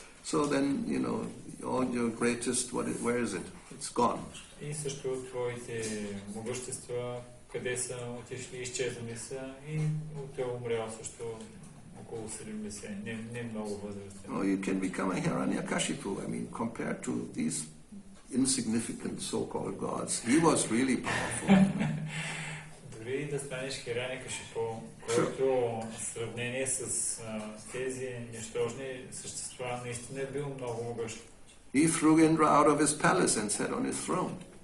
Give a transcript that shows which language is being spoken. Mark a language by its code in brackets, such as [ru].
[en] So then, all your greatest, where is it? It's gone. [bg] И също твоите могъщества, къде са отишли, изчезнали са и той е умрял също около 70, не много възрастен. [en] Oh, you can become a Hiranyakashipu. I mean, compared to these insignificant so-called gods, he was really powerful. [bg] Дори да станеш Хирanyakashipu, който в сравнение с тези нищожни същества наистина е бил много могъщ. [en] He threw Indra out of his palace and sat on his throne.